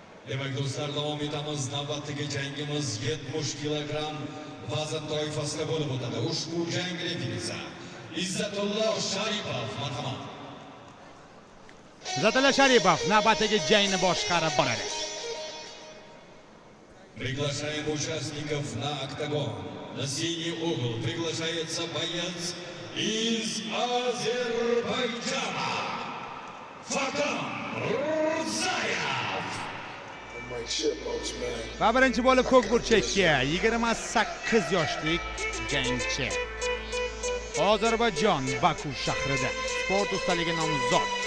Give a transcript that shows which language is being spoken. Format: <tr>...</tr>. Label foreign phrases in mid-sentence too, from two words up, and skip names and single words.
<uz>Demak do'stlar, davom etamiz. Navbatdagi jangimiz 70 kilogramm vazn toifasida bo'lib o'tadi. Ushbu jang referizi Izzatullo Sharipov, marhamat. Izzatullo Sharipov navbatdagi jangni boshqarib boradi.</uz> <ru>Приглашаем участников на октагон. На синий угол приглашается боец из Азербайджана Фатан Рзаев.</ru> <uz>Va birinchi bo'lib ko'k burchakka 28 yoshlik jangchi. Ozarbayjon Baku shahrida sport ustaligi nomzod.</uz>